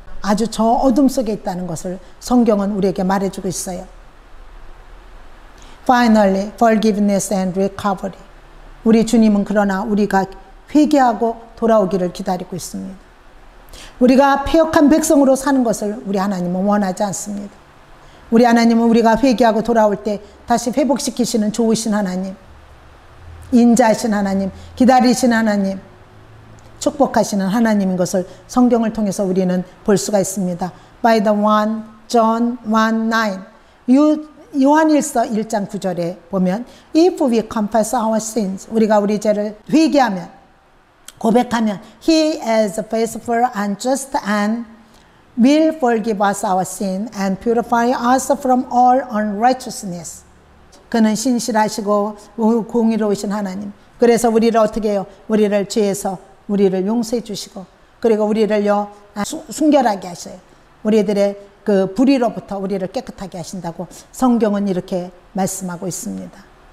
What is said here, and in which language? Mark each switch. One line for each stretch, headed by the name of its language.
Korean: 아주 저 어둠 속에 있다는 것을 성경은 우리에게 말해주고 있어요.
English: Finally, forgiveness and recovery.
Korean: 우리 주님은 그러나 우리가 회개하고 돌아오기를 기다리고 있습니다. 우리가 패역한 백성으로 사는 것을 우리 하나님은 원하지 않습니다. 우리 하나님은 우리가 회개하고 돌아올 때 다시 회복시키시는 좋으신 하나님, 인자하신 하나님, 기다리신 하나님, 축복하시는 하나님인 것을 성경을 통해서 우리는 볼 수가 있습니다.
English: By the 1 John 1:9
Korean: 요한일서 1장 9절에 보면
English: If we confess our sins,
Korean: 우리가 우리 죄를 회개하면, 고백하면
English: He is faithful and just and will forgive us our sin and purify us from all unrighteousness.
Korean: 그는 신실하시고 공의로우신 하나님. 그래서 우리를 어떻게 해요? 우리를 죄에서 우리를 용서해 주시고, 그리고 우리를요 순결하게 하셔요. 우리들의 그 불의로부터 우리를 깨끗하게 하신다고 성경은 이렇게 말씀하고 있습니다.